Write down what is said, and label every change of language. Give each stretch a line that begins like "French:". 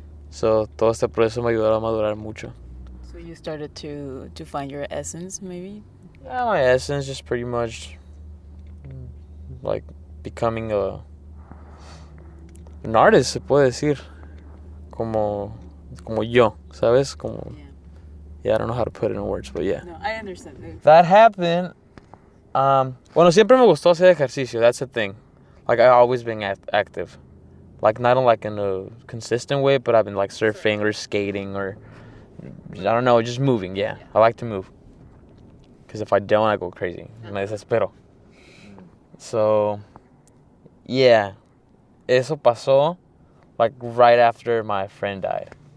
Spanish: So todo este proceso me ayudó a madurar mucho.
English: So you started to find your essence, maybe? Yeah, my essence just pretty much like becoming an artist,
Spanish: se puede decir. Como yo, ¿sabes?
English: Como, yeah, I don't know how to put it in words, but yeah. No, I understand. That happened.
Spanish: Bueno, siempre me gustó hacer ejercicio.
English: That's the thing. Like I've always been active. Like not in a consistent way, but I've been like surfing or skating or I don't know, just moving. Yeah, I like to move. Because if I don't, I go crazy.
Spanish: Me desespero.
English: So, yeah.
Spanish: Eso pasó
English: like right after my friend died.